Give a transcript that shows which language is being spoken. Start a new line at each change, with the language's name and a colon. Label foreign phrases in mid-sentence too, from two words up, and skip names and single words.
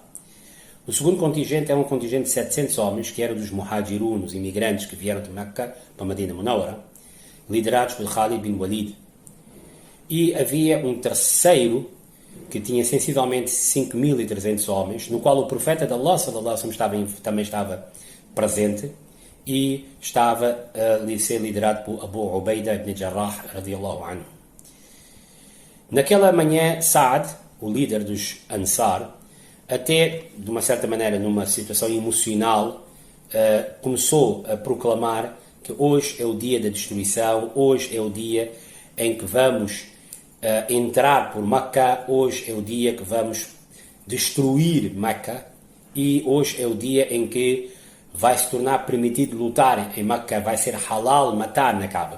Portuguese: O segundo contingente era um contingente de 700 homens, que era dos Muhajirun, os imigrantes que vieram de Meca para Medina Munawwara, liderados por Khalid bin Walid. E havia um terceiro, que tinha sensivelmente 5.300 homens, no qual o profeta de Allah,
Arabic: صلى الله عليه وسلم,
Portuguese: também estava presente, e estava a ser liderado por Abu Ubaidah ibn Jarrah,
Arabic: رضي الله عنه.
Portuguese: Naquela manhã, Sa'd, o líder dos Ansar, até, de uma certa maneira, numa situação emocional, começou a proclamar que hoje é o dia da destruição, hoje é o dia em que vamos entrar por Meca, hoje é o dia que vamos destruir Meca, e hoje é o dia em que vai se tornar permitido lutar em Meca, vai ser halal matar na Kaaba.